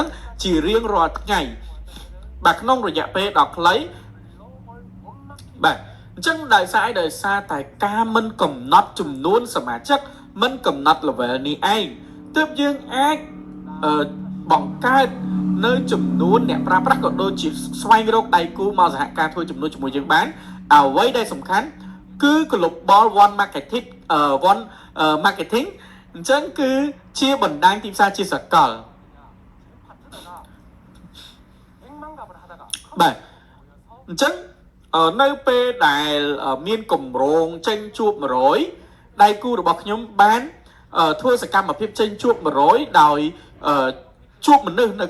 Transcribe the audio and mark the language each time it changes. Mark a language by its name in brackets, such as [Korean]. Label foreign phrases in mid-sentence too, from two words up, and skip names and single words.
[Khmer] ហ្នឹងជារៀងរាល់ថ្ងៃបាទក្នុងរយៈពេលដ៏ខ្លីបាទអញ្ចឹងដោយសារតែការមិនកំណត់ចំនួនសមាជិកមិនកំណត់ level នេះឯងទើបយើងអាចបង្កើតនៅចំនួនអ្នកប្រើប្រាស់ក៏ដូចជាស្វែងរកដៃគូមកសហការធ្វើចំនួនជាមួយយើងបានអ្វីដែលសំខាន់គឺ [English] global one marketing [Khmer] អញ្ចឹងគឺជាបណ្ដាញទីផ្សារជាសកល បាទអញ្ចឹងនៅពេលដែលមានកម្រងចេញជួប100ដៃគូរបស់ខ្ញុំបានធ្វើសកម្មភាពចេញជួប100ដោយជួបមនុស្សនៅ